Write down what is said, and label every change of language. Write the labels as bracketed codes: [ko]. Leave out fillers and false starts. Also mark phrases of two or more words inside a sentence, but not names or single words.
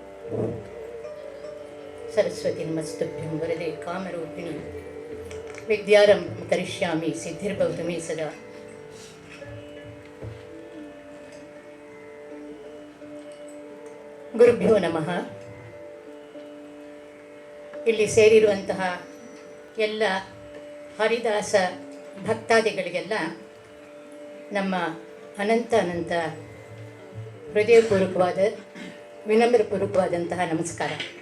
[sa] सरस्वती नमस्तुभ्यं वरदे कामरूपिणी विद्यारम्भं करिष्यामि सिद्धिर्भवतु मे सदा. ಗುರುಭ್ಯೋ ನಮಃ. [kn] ಇಲ್ಲಿ ಸೇರಿರುವಂತಹ ಎಲ್ಲ ಹರಿದಾಸ ಭಕ್ತಾದಿಗಳಿಗೆಲ್ಲ ನಮ್ಮ ಅನಂತ ಹೃದಯಪೂರ್ವಕವಾದ ವಿನಮ್ರಪೂರ್ವಕವಾದಂತಹ ನಮಸ್ಕಾರ.